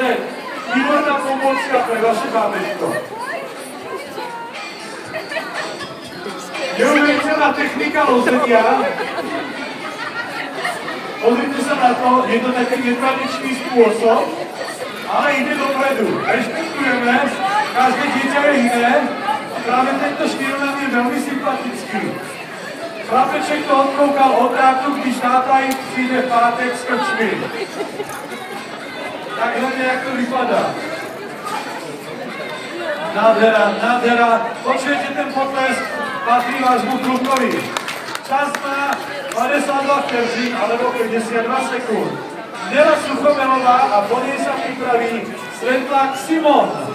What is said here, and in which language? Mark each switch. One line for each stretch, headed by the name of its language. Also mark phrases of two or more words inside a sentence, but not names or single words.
Slovak: Výborná pomôcka pre vaše bábätko. Neuveriteľná technika lozenia. Pozrite sa na to, je to taký netradičný spôsob, ale ide dopredu. Rešpektujeme, každé dieťa je iné a práve tento štýl nám je veľmi sympatický.
Czech: Chlapeček to odkoukal od rátu, když táta jim přijde v pátek s krčmi. Takhle nejak to vypadá. Nádhera, nádhera.
Slovak: Počujete ten potlesk, patrí vášmu klukovi. Čas má 52 vteřin alebo 52 sekúnd. Nela Suchomelová a po nej sa pripraví Svetlák Simon.